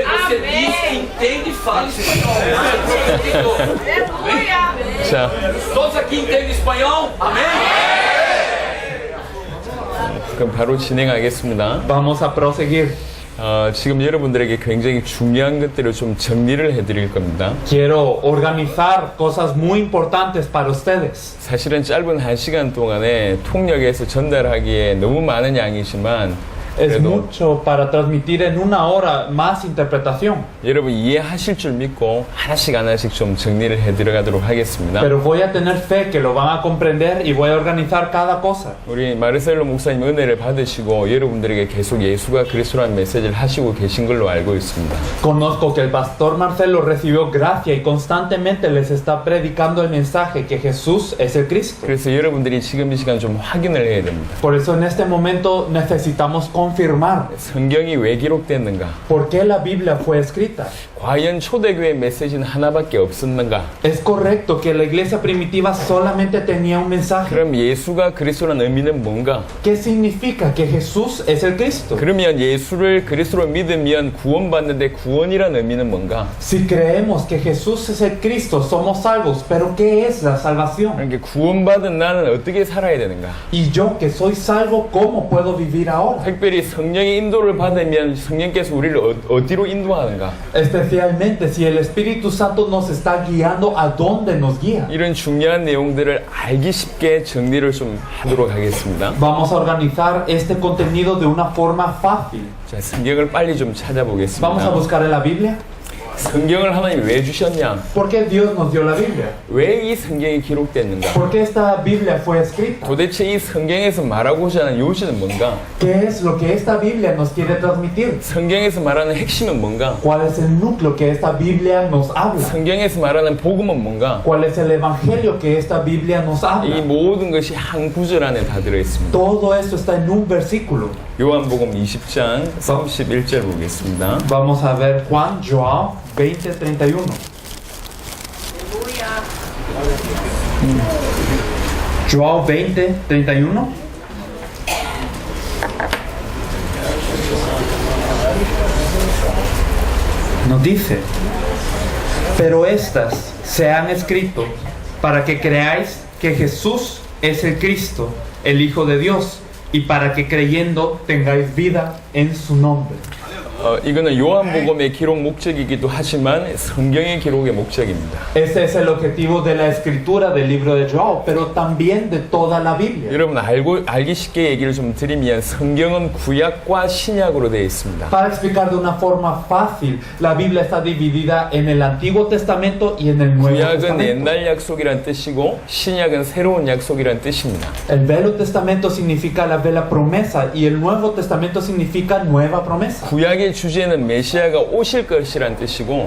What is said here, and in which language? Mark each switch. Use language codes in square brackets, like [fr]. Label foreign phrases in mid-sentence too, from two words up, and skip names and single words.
[pt] Você diz que entende e fala espanhol. [ko] 자, [pt] Todos aqui entendem espanhol? Amém? [ko] 그럼 바로 진행하겠습니다. [es] Vamos a proseguir. [ko] 지금 여러분들에게 굉장히 중요한 것들을 좀 정리를 해드릴 겁니다. [es] Quiero organizar cosas muy importantes para ustedes. [ko] 사실은 짧은 1시간 동안에 통역에서 전달하기에 너무 많은 양이지만 [es] Es [ko] 그래도 [es] mucho para transmitir en una hora más interpretación. [ko] 여러분 이해하실 줄 믿고 하나씩 하나씩 좀 정리를 해들어가도록 하겠습니다. [es] Pero voy a tener fe que lo van a comprender y voy a organizar cada cosa. [ko] 우리 마르셀로 목사님 은혜를 받으시고 여러분들에게 계속 예수가 그리스도라는 메시지를 하시고 계신 걸로 알고 있습니다. [es] Conozco que el pastor Marcelo recibió gracia y constantemente les está predicando el mensaje que Jesús es el Cristo. [ko] 그래서 여러분들이 지금 이 시간 좀 확인을 해야 됩니다. [es] Por eso en este momento necesitamos confirmar [ko] 성경이 왜 기록됐는가? [es] por qué la Biblia fue escrita. [ko] 과연 초대교회 메시지는 하나밖에 없었는가? [es] Es correcto que la iglesia primitiva solamente tenía un mensaje. [ko] 그럼 예수가 그리스도라는 의미는 뭔가? [es] ¿Qué significa que Jesús es el Cristo? [ko] 그러면 예수를 그리스도로 믿으면 구원받는데 구원이라는 의미는 뭔가? [es] Si creemos que Jesús es el Cristo, somos salvos, pero ¿qué es la salvación? [ko] 그러니까 구원받은 나는 어떻게 살아야 되는가? [es] Y yo que soy salvo, ¿cómo puedo vivir ahora? [ko] 특별히 성령의 인도를 받으면 성령께서 우리를 어디로 인도하는가? [es] Especialmente si el Espíritu Santo nos está guiando, ¿a dónde nos guía? [ko] 이런 중요한 내용들을 알기 쉽게 정리를 좀 하도록 하겠습니다. [es] Vamos a organizar este contenido de una forma fácil. [ko] 자, 성경을 빨리 좀 [es] Vamos a [ko] 찾아보겠습니다. [es] buscar en la Biblia. [ko] 성경을 하나님이 왜 주셨냐? [es] ¿Por qué Dios nos dio la Biblia? [ko] 왜 이 성경이 기록됐는가? [es] ¿Por qué esta Biblia fue escrita? [ko] 도대체 이 성경에서 말하고자 하는 요지는 뭔가? [es] ¿Qué es lo que esta Biblia nos quiere transmitir? [ko] 성경에서 말하는 핵심은 뭔가? [es] ¿Cuál es el núcleo que esta Biblia nos habla? [ko] 성경에서 말하는 복음은 뭔가? [es] ¿Cuál es el evangelio que esta Biblia nos [ko] 이 [es] habla? [ko] 모든 것이 한 구절 안에 다 들어있습니다. [es] Todo esto está en un versículo. [ko] 요한복음 20장 31절 보겠습니다. [es] Vamos a ver Juan Joao 20:31. Joao 20:31. Nos dice: pero estas se han escrito para que creáis que Jesús es el Cristo, el Hijo de Dios, y para que creyendo tengáis vida en su nombre. [ko] 이거는 요한복음의 기록 목적이기도 하지만 성경의 기록의 목적입니다. [es] Ese es el objetivo de la escritura del libro de Joao, pero también de toda la Biblia. [ko] 여러분 알기 쉽게 얘기를 좀 드리면 성경은 구약과 신약으로 되어 있습니다. [es] Para explicar de una forma fácil, la Biblia está dividida en el Antiguo Testamento y en el Nuevo [ko] 구약은 [es] Testamento. [ko] 옛날 약속이란 뜻이고 신약은 새로운 약속이란 뜻입니다. [es] El Viejo Testamento significa la vela promesa y el Nuevo Testamento significa nueva promesa. [ko] 구약의 주제는 메시아가 오실 것이란 뜻이고